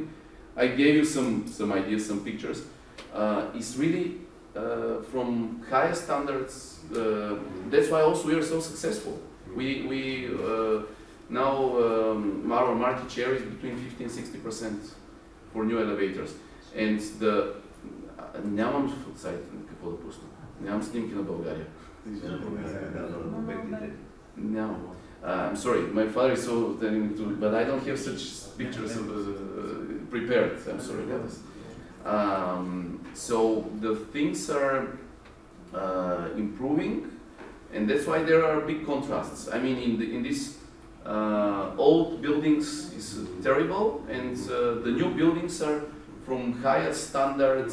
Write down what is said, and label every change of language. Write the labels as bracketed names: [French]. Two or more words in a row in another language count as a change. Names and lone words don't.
[English] I gave you some ideas, some pictures. It's really from higher standards. That's why also we are so successful. We now our market share is between 50 and 60% for new elevators. [Bulgarian] And нямам сайт какво да пусна. Нямам снимки на България. Нямам. [English] I'm sorry, my father is so telling me to, but I don't have such pictures prepared. I'm sorry about this. So the things are improving, and that's why there are big contrasts. I mean, in these old buildings is terrible, and the new buildings are from higher standards.